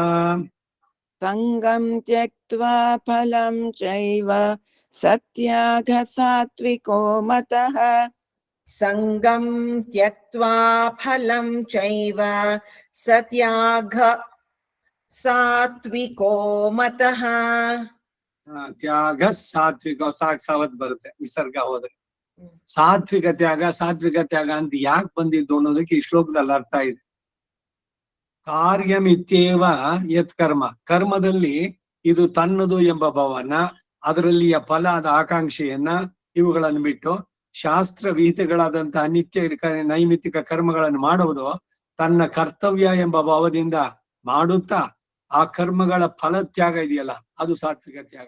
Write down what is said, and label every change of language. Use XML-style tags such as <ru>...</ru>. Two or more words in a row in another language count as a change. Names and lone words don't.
<sa>ಸಂಗಂ ತ್ಯಕ್ತ್ವಾ ಫಲಂ ಚೈವ ಸತ್ಯಾಗಃ ಸಾತ್ವಿಕೋ ಮತಃ. ಸಂಗಂ ತ್ಯಕ್ತ್ವಾ ಫಲಂ ಚೈವ ಸತ್ಯಾಗ ಸಾತ್ವಿಕೋ ಮತಃ.</sa> <kn>ತ್ಯಾಗ ಸಾತ್ವಿಕ ಸಾವತ್ ಬರುತ್ತೆ ವಿಸರ್ಗ ಹೋದ್ರೆ. ಸಾತ್ವಿಕ ತ್ಯಾಗ ಅಂತ ಯಾಕೆ ಬಂದಿದ್ದು ಅನ್ನೋದಕ್ಕೆ ಈ ಶ್ಲೋಕದಲ್ಲಿ ಅರ್ಥ ಇದೆ.</kn> <sa>ಕಾರ್ಯಮಿತ್ಯೇವ ಯತ್ ಕರ್ಮ,</sa> <kn>ಕರ್ಮದಲ್ಲಿ ಇದು ತನ್ನದು ಎಂಬ ಭಾವನ, ಅದರಲ್ಲಿಯ ಫಲದ ಆಕಾಂಕ್ಷೆಯನ್ನ ಇವುಗಳನ್ನು ಬಿಟ್ಟು ಶಾಸ್ತ್ರ ವಿಹಿತಗಳಾದಂತಹ ನಿತ್ಯ ನೈಮಿತ್ತಿಕ ಕರ್ಮಗಳನ್ನು ಮಾಡುವುದು ತನ್ನ ಕರ್ತವ್ಯ ಎಂಬ ಭಾವದಿಂದ ಮಾಡುತ್ತಾ ಆ ಕರ್ಮಗಳ ಫಲತ್ಯಾಗ ಇದೆಯಲ್ಲ ಅದು ಸಾತ್ವಿಕ ತ್ಯಾಗ.</kn>